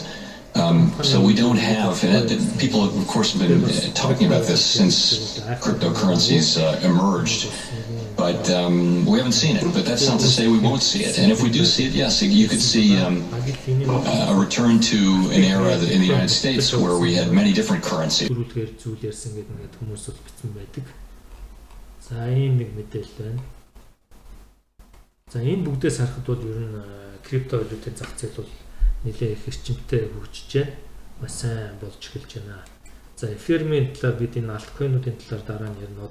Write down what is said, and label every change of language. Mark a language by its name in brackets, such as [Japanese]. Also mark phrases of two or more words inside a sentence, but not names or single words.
[English] So we don't have, and people of course have been talking about this since cryptocurrencies emerged. But we haven't seen it. But that's not to say we won't see it. And if we do see it, yes, you could see a return to an era in the United States where we had many different currencies. [Mongolian] За ийм нэг мэдээлэл байна. За энэ бүгдээс харахад бол ер нь криптовалютын зах зээл бол нэлээд их эрчимтэй хөгжиж байна. Маш сайн болж эхэлж байна. За эфирмийн талаар бид энэ альткойнуудын талаар дараа нь ярина.